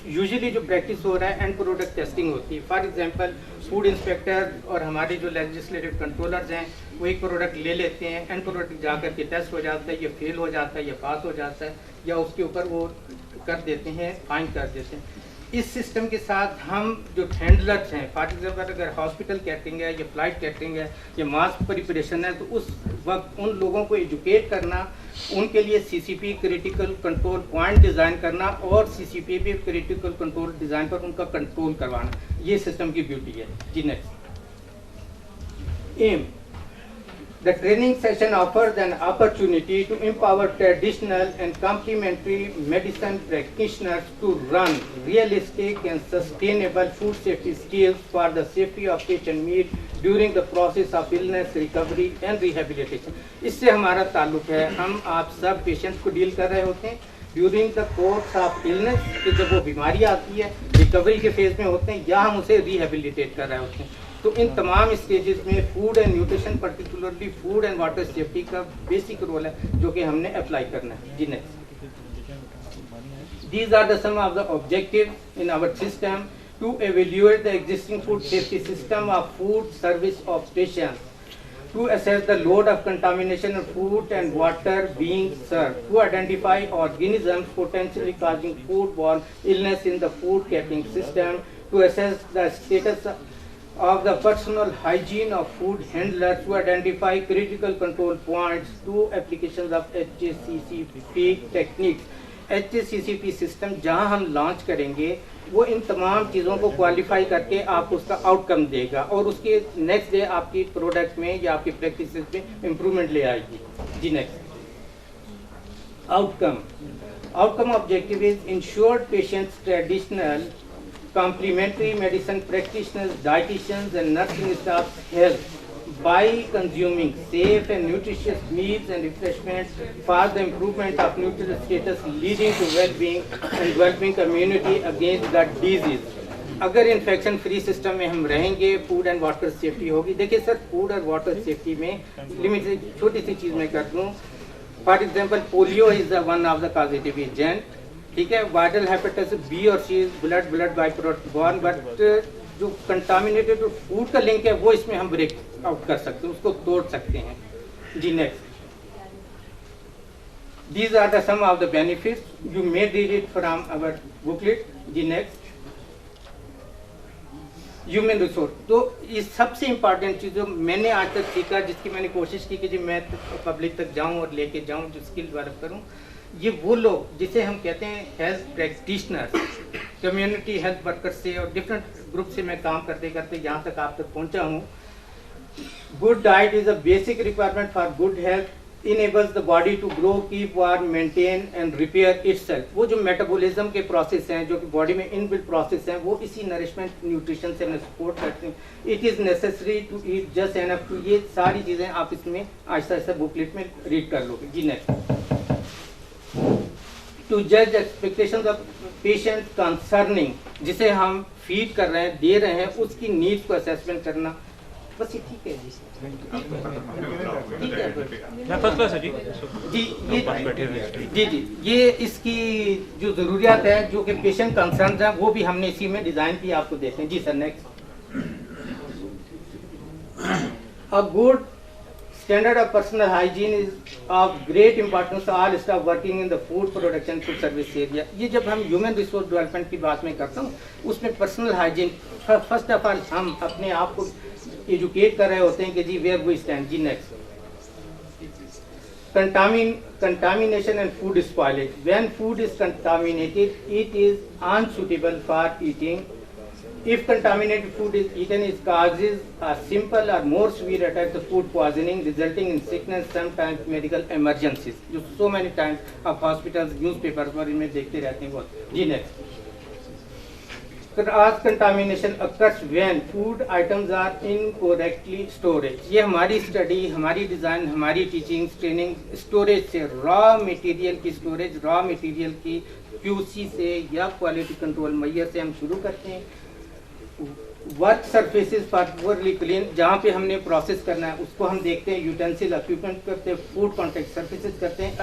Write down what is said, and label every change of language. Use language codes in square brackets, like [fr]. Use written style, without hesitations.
[hi] Usually जो practice हो रहा है end product testing होती है। फॉर एग्जांपल फूड इंस्पेक्टर और हमारे जो लेजिस्लेटिव कंट्रोलर्स हैं वो एक प्रोडक्ट ले लेते हैं, एंड प्रोडक्ट जाकर के टेस्ट हो जाता है, ये फेल हो जाता है, ये पास हो जाता है, या उसके ऊपर वो कर देते हैं, फाइन कर देते हैं। इस सिस्टम के साथ हम जो हैंडलर्स हैं, फॉर एग्जाम्पल अगर हॉस्पिटल कैटरिंग है या फ्लाइट कैटरिंग है या मास प्रिपरेशन है, तो उस वक्त उन लोगों को एजुकेट करना, उनके लिए CCP critical control point design करना और CCP भी क्रिटिकल कंट्रोल डिज़ाइन पर उनका कंट्रोल करवाना, ये सिस्टम की ब्यूटी है। जी next. [en] Um The training session offers an opportunity to empower traditional and complementary medicine practitioners to run realistic and sustainable food safety skills for the safety of patient meat during the process of illness recovery and rehabilitation. [hi] इससे हमारा ताल्लुक है, हम आप सब patients को deal कर रहे होते हैं [en] during the course of illness, [hi] कि जब वो बीमारी आती है, रिकवरी के फेज में होते हैं या हम उसे रिहेबिलिटेट कर रहे होते हैं। तो इन तमाम स्टेजेस में food and nutrition, particularly food and water safety का बेसिक रोल है जो कि हमने अप्लाई करना है। जी next. [en] These are the some of the objectives in our system to evaluate the existing food safety system of food service operations, to assess the load of contamination of food and water being served, to identify organisms potentially causing foodborne illness in the food catering system, to assess the status of the personal hygiene of food handlers, to identify critical control points, to applications of HACCP techniques. [hi] HACCP system जहां हम launch करेंगे वो इन तमाम चीज़ों को qualify करके आपको उसका आउटकम देगा और उसके नेक्स्ट डे आपकी प्रोडक्ट में या आपकी प्रैक्टिस में इम्प्रूवमेंट ले आएगी। जी next. [en] Outcome objective is ensured patients traditional complementary medicine practitioners, dietitians and nursing staff health by consuming safe and nutritious meals and refreshments for the improvement of nutritional status leading to well-being and developing immunity against that disease. [hi] अगर infection free system में हम रहेंगे, food and water safety होगी। देखिए sir, food और water safety में limit से छोटी सी चीज़ मैं कर दूँ। [en] for example polio is one of the causative agent, [hi] ठीक है। वायरल हेपेटाइटिस बी और सी [en] blood by product borne, [hi] but जो कंटामिनेटेड फूड का लिंक है वो इसमें हम ब्रेक आउट कर सकते हैं, उसको तोड़ सकते हैं। [en] जी next. These are the some of the benefits you may read it from our booklet. जी next. [hi] Human resource, तो ये सबसे इम्पॉर्टेंट चीज़ जो मैंने आज तक सीखा, जिसकी मैंने कोशिश की कि जी मैं पब्लिक तक जाऊं और लेके जाऊं, जो स्किल डेवलप करूं, ये वो लोग जिसे हम कहते हैं health practitioners, community health worker से और डिफरेंट ग्रुप से मैं काम करते करते यहाँ तक आप तक पहुँचा हूँ। [en] Good diet is a basic requirement for good health, enables the body to grow, keep warm, maintain and repair itself. [hi] वो जो मेटाबॉलिज्म के प्रोसेस हैं, जो कि बॉडी में इनबिल्ट प्रोसेस हैं, वो इसी नरिशमेंट न्यूट्रिशन से हमें सपोर्ट करते हैं। [en] it is necessary to eat just enough to, [hi] ये सारी चीज़ें आप इसमें आहिस्ता आहिस्ता बुकलेट में रीड कर लोगे। जी नेक्स्ट। [en] to जज expectations of patient concerning, [hi] जिसे हम फीड कर रहे हैं, दे रहे हैं, उसकी नीड्स को असेसमेंट करना। बस ये ठीक है जी, ठीक है फर्स्ट क्लास है जी जी। जी जी, ये इसकी जो ज़रूरियात है, जो कि पेशेंट कंसर्न हैं, वो भी हमने इसी में डिज़ाइन की, आपको देते हैं जी sir. [en] Next, a good standard of personal hygiene is of great importance to all staff working in the food production food service area। [hi] ये जब हम ह्यूमन रिसोर्स डेवलपमेंट की बात में करता हूँ, उसमें personal hygiene first of all हम अपने आप को एजुकेट कर रहे होते हैं कि जी [en] Where we stand. जी next, contamination and food spoilage। when food is contaminated, it is unsuitable for eating। If contaminated food is eaten, it causes a simple or more severe attack of food poisoning, resulting in sickness, sometimes medical emergencies। [hi] जो [en] so many times of hospitals, [hi] newspapers पर इनमें देखते रहते हैं बहुत। [en] जी next, Cross contamination occurs when food items are incorrectly stored। [hi] ये हमारी study, हमारी डिज़ाइन, हमारी टीचिंग, ट्रेनिंग स्टोरेज से, रॉ मटेरियल की स्टोरेज, रॉ मटेरियल की QC से या क्वालिटी कंट्रोल मैयर से हम शुरू करते हैं। [en] work surfaces for poorly clean, [hi] जहाँ पे हमने प्रोसेस करना है उसको हम देखते हैं, यूटेंसिल इक्विपमेंट करते हैं, फूड कॉन्टेक्ट सरफेसेस करते हैं।